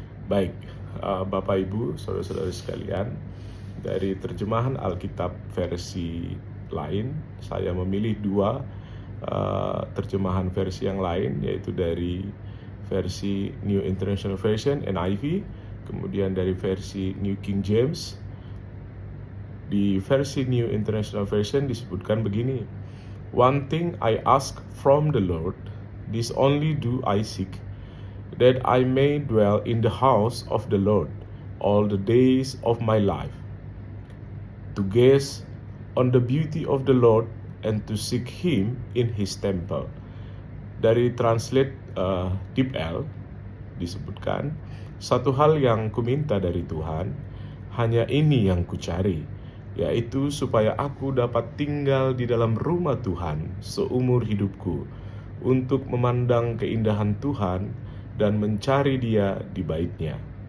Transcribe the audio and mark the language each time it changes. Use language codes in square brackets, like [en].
[id] Baik, Bapak Ibu, saudara-saudara sekalian, dari terjemahan Alkitab versi lain, saya memilih dua terjemahan versi yang lain, yaitu dari versi New International Version, NIV, kemudian dari versi New King James. Di versi New International Version disebutkan begini, [en] "One thing I ask from the Lord, this only do I seek, that I may dwell in the house of the Lord all the days of my life, to gaze on the beauty of the Lord and to seek Him in His temple." [id] Dari translate Deep L disebutkan, satu hal yang kuminta dari Tuhan, hanya ini yang kucari, yaitu supaya aku dapat tinggal di dalam rumah Tuhan seumur hidupku, untuk memandang keindahan Tuhan dan mencari Dia di bait-Nya.